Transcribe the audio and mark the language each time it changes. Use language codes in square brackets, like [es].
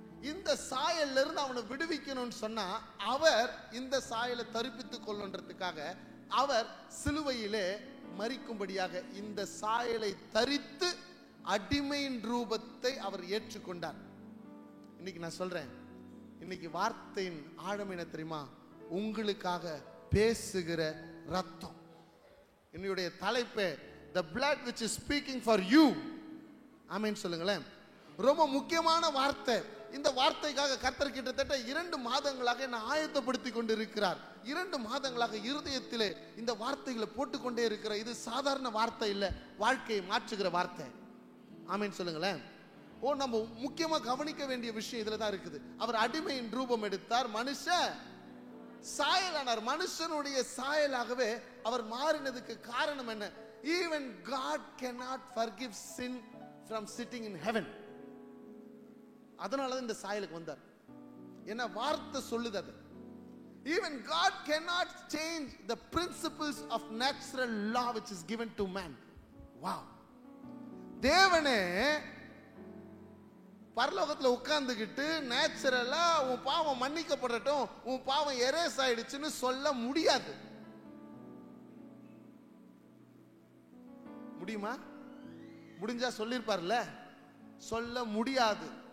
[ta] இந்த சாயல்ல இருந்து அவனை விடுவிக்கணும்னு சொன்னா அவர் இந்த சாயலை தரிப்பித்துக் கொள்ளுன்றதுக்காக அவர் சிலுவையிலே மரிக்கும்படியாக இந்த சாயலை தரித்து அடிமையின் ரூபத்தை அவர் ஏற்றுக்கொண்டார். இன்னைக்கு நான் சொல்றேன், இன்னைக்கு வார்த்தையின் ஆழம் என்ன தெரியுமா? உங்களுக்காக பேசுகிற ரத்தம். என்னுடைய தலைப்பு [en] the blood which is speaking for you. [ta] ஆமென் சொல்லுங்களேன். ரொம்ப முக்கியமான வார்த்தை. இந்த வார்த்தைக்காக கர்த்தர் கிட்டத்தட்ட 2 மாதங்களாக என்னை ஆயத்தப்படுத்தி கொண்டு இருக்கிறார். 2 மாதங்களாக இருதயத்திலே இந்த வார்த்தைகளை போட்டுக்கொண்டே இருக்கிறார். இது சாதாரண வார்த்தை இல்லை, வாழ்க்கையை மாற்றுகிற வார்த்தை. ஆமென் சொல்லுங்களேன். ஓ, நம்ம முக்கியமா கவனிக்க வேண்டிய விஷயம் இதுல தான் இருக்குது. அவர் அடிமையின் ரூபம் எடுத்தார், மனுஷ சாயலானார். மனுஷனுடைய சாயலாகவே அவர் மாறினதுக்கு காரணம் என்ன? [en] Even God cannot forgive sin from sitting in heaven. [ta] அதனால இந்த சாயலுக்கு வந்தார். என்ன வார்த்தை சொல்லுது அது? [en] Even God cannot change the principles of natural law which is given to man. Wow. [ta] தேவனே பரலோகத்துல உட்கார்ந்துகிட்டு நேச்சுரலா உன் பாவம் மன்னிக்கப்படட்டும், உன் பாவம் எரேஸ் ஆயிடுச்சுன்னு சொல்ல முடியாது. முடியுமா? முடிஞ்சா சொல்லிருப்பார்ல, சொல்ல முடியாது.